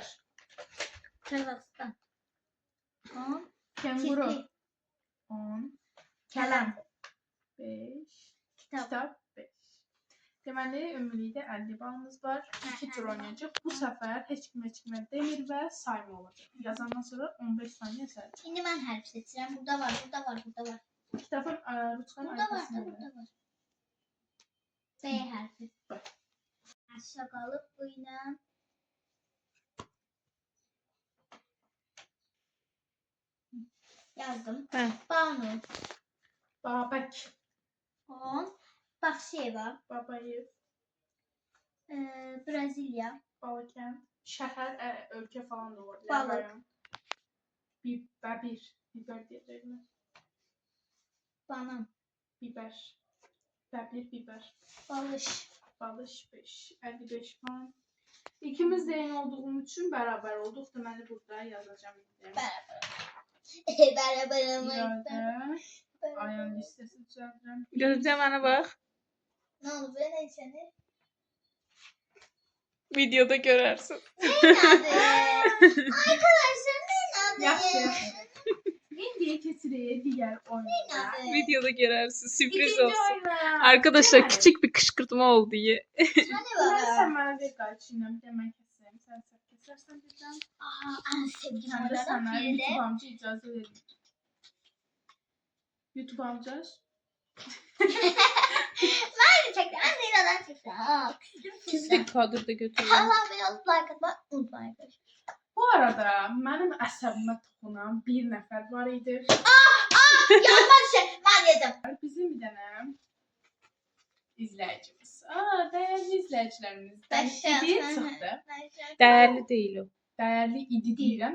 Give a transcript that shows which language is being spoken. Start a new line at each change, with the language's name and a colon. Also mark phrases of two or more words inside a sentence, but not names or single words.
Turkish: Kırgızistan. 10. Kenguru. Kirpi. 10. Kelem. 5. Kitap. Kitap 5.
Azerbaijani: Deməli, ümumilikdə 50 balımız var. 2 tur oynayacaq. Bu səfər heç kimə demir və sayma olacaq. Yazandan sonra 15 saniyə sayacaq.
Turkish: Şimdi ben harf seçeceğim. Burada var, burada var, burada var.
Azerbaijani: Kitabın Ruçkan Burada var da,
Turkish: arkasında. burada var. B harfi. Aşağı kalıp bu yine.
Azerbaijani: Yazdım. Hə. Banu. Babək. 10. Bakşeva. Babayev. Brezilya. Balakənd. Şəhər, ölkə falan da var. Balıq. Rayon. Bəbir. Bibər deyəcəklər. Banan. Bibər. Bəbir, bibər. Balış. Balış 5. 55 puan.
Turkish: İkimiz de eyni olduğum için beraber olduk.
Azerbaijani: Deməli burada yazacağım.
Turkish: Beraber olmak.
Azerbaijani: İradə. Ayağın listesi düzəldirəm. Gözlə mənə bax.
Turkish: Ne oldu böyle ne seni?
Azerbaijani: Videoda görərsən.
Turkish: Arkadaşlar ne
Azerbaijani: Yaxşı. İndiyə keçirik digər oyuna. Videoda görərsən. Sürpriz İkinci olsun. oyuna. Arkadaşlar Deməli,
Turkish: küçük bir kışkırtma oldu. Hani
Azerbaijani: Sən baba? mənə ver qayçıyla bir də mən kəsəyim. Sən səhv kəs. istərsən bizdən. Ən sevdiyim Həm də oyunlardan sənə biri də. YouTube amca icazə verir. YouTube amca.
Turkish: Hadi çektim. Ben de İran'dan çektim. Küstüm
Azerbaijani: Siz
Turkish: sizden.
Azerbaijani: də kadrda götürün.
Turkish: Allah beni like atmayı unutmayın arkadaşlar.
Azerbaijani: Bu arada mənim əsəbimə toxunan bir nəfər var idi.
Turkish: Yanma şey. Ben yedim.
Azerbaijani: Bizim bir dənə izləyicimiz. Dəyərli izləyicilərimizdən Bəşər. idi, çıxdı. Dəyərli deyil o. Dəyərli idi deyirəm,